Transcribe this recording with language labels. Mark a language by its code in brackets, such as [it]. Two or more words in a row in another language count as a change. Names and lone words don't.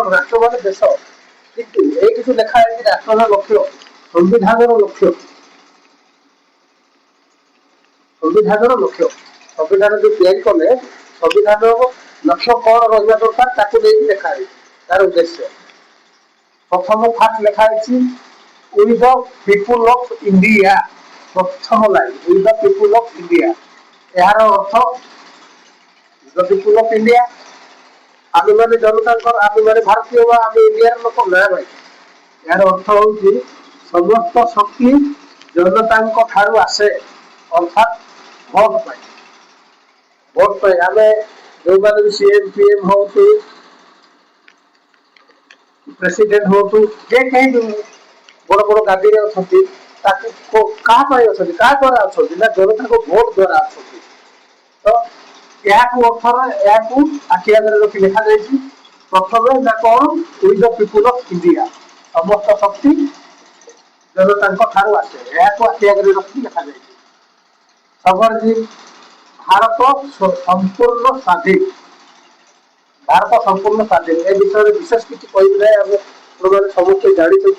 [or] ରାଷ୍ଟ୍ର ମାନେ ଦେଶ, କିନ୍ତୁ ଏଇଠି ଯୋଉ ଲେଖା ହେଇଛି ରାଷ୍ଟ୍ରର ଲକ୍ଷ୍ୟ, ସମ୍ବିଧାନର ଲକ୍ଷ୍ୟ, ସମ୍ବିଧାନର ଲକ୍ଷ୍ୟ, ସମ୍ବିଧାନ ଯୋଉ ତିଆରି କଲେ ସମ୍ବିଧାନର ଲକ୍ଷ୍ୟ କ'ଣ ରହିବା ଦରକାର ତାକୁ ନେଇକି ଲେଖା ହେଇଛି ତାର ଉଦ୍ଦେଶ୍ୟ। ପ୍ରଥମ ଫାର୍ଷ୍ଟ ଲେଖା ହେଇଛି [en] We the people of India, [or] ପ୍ରଥମ ଲାଇନ୍ [en] We the people of India, [or] ଏହାର ଅର୍ଥ [en] the people of India, [or] ଆମେମାନେ ଜନତାଙ୍କର, ଆମେମାନେ ଭାରତୀୟ ବା ଆମେ ଇଣ୍ଡିଆର ଲୋକ ନା ଭାଇ। ଏହାର ଅର୍ଥ ହେଉଛି ସମସ୍ତ ଶକ୍ତି ଜନତାଙ୍କ ଠାରୁ ଆସେ, ଅର୍ଥାତ୍ ଭୋଟ ପାଇଁ। ଭୋଟ ପାଇଁ ଆମେ ଯେଉଁମାନେ ବି CM PM ହୁଅନ୍ତୁ, ପ୍ରେସିଡେଣ୍ଟ ହୁଅନ୍ତୁ, ଯେ କେହି ବଡ଼ ବଡ଼ ଗାଦିରେ ଅଛନ୍ତି, ତାକୁ କାହା ପାଇଁ ଅଛନ୍ତି, କାହା ଦ୍ୱାରା ଅଛନ୍ତି ନା ଜନତାଙ୍କ ଭୋଟ ଦ୍ୱାରା ଅଛନ୍ତି। ତ ଏହାକୁ ଅର୍ଥରେ ଏହାକୁ ଆଖି ଆଗରେ ରଖି ଲେଖାଯାଇଛି। ପ୍ରଥମେ ନା କ'ଣ? [en] We the people of India, [or] ସମସ୍ତ ଶକ୍ତି ଜନତାଙ୍କ ଠାରୁ ଆସେ, ଏହାକୁ ଆଖି ଆଗରେ ରଖି ଲେଖାଯାଇଛି। ସବରଜିନ୍, ଭାରତ ସମ୍ପୂର୍ଣ୍ଣ ସ୍ୱାଧୀନ, ଭାରତ ସମ୍ପୂର୍ଣ୍ଣ ସ୍ୱାଧୀନ। ଏ ବିଷୟରେ ବିଶେଷ କିଛି କହିବି ନାହିଁ, ଆମେ ଆପଣମାନେ ସମସ୍ତେ ଜାଣିଛନ୍ତି।